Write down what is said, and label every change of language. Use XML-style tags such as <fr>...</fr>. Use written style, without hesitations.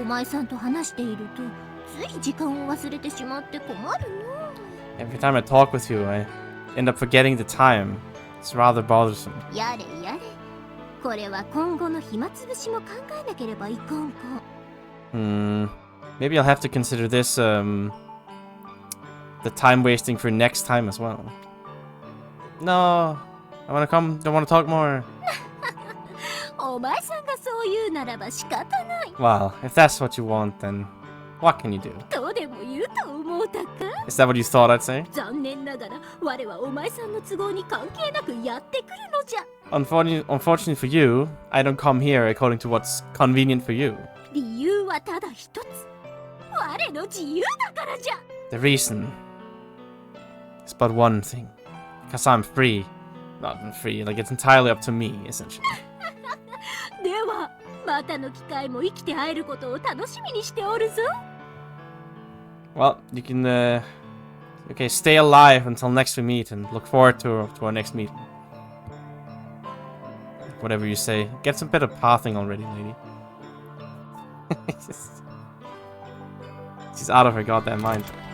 <ja>お前さんと話しているとつい時間を忘れてしまって困るの。</ja> <en>Every time I talk with you, I end up forgetting the time. It's rather bothersome.</en> <ja>やれやれ。これは今後の暇つぶしも考えなければいかんか。</ja> <en>Maybe I'll have to consider this the time wasting for next time as well. No, I want to come. Don't want to talk more.</en> <ja>お前さんがそう言うならば仕方ない。</ja> <en>Well, if that's what you want, then what can you do?</en> <ja>とでも言うと思うたか。</ja> <en>Is that what you thought I'd say?</en> <ja>残念ながら我はお前さんの都合に関係なくやってくるのじゃ。</ja> <en>Unfortunately for you, I don't come here according to what's convenient for you.</en> <ja>理由はただ一つ。我の自由だからじゃ。</ja> <en>The reason is but one thing. Because I'm free. Not free, like it's entirely up to me, essentially.</en> <ja>ではまたの機会も生きて会えることを楽しみにしておるぞ。</ja> <en>Well, you can, okay, stay alive until next we meet and look forward to our next meeting. Whatever you say. Get some better pathing already, lady. She's out of her goddamn mind.</en>